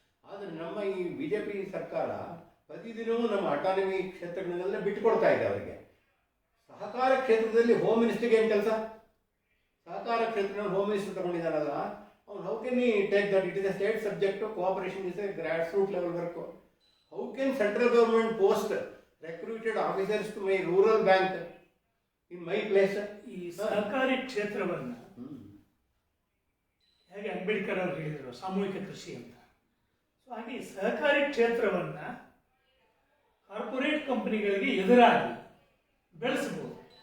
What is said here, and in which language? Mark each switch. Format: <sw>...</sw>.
<kn>ಆದರೆ ನಮ್ಮ ಈ BJP ಸರ್ಕಾರ ಪ್ರತಿದಿನವೂ ನಮ್ಮ ಅಟಾನಮಿ ಕ್ಷೇತ್ರಗಳನ್ನೆಲ್ಲ ಬಿಟ್ಟುಕೊಡ್ತಾ ಇದೆ ಅವರಿಗೆ. ಸಹಕಾರ ಕ್ಷೇತ್ರದಲ್ಲಿ ಹೋಮ್ ಮಿನಿಸ್ಟರ್ಗೆ ಏನು ಕೆಲಸ? ಸಹಕಾರ ಕ್ಷೇತ್ರದಲ್ಲಿ ಹೋಮ್ ಮಿನಿಸ್ಟರ್ ತಗೊಂಡಿದ್ದಾರಲ್ಲ, ಅವ್ನು</kn> <en>How can take that? It is a state subject, cooperation is a grass root level work. How can central government post recruited officers to my rural bank in my place?</en> <kn>ಈ ಸಹಕಾರಿ ಕ್ಷೇತ್ರವನ್ನ ಹೇಗೆ ಅಂಬೇಡ್ಕರ್ ಅವರು ಹೇಳಿದರು ಸಾಮೂಹಿಕ ಕೃಷಿ ಅಂತ. So ಹಾಗೆ ಈ ಸಹಕಾರಿ ಕ್ಷೇತ್ರವನ್ನ ಕಾರ್ಪೊರೇಟ್ ಕಂಪನಿಗಳಿಗೆ ಎದುರಾಗಿ ಬೆಳೆಸಬಹುದು.</kn>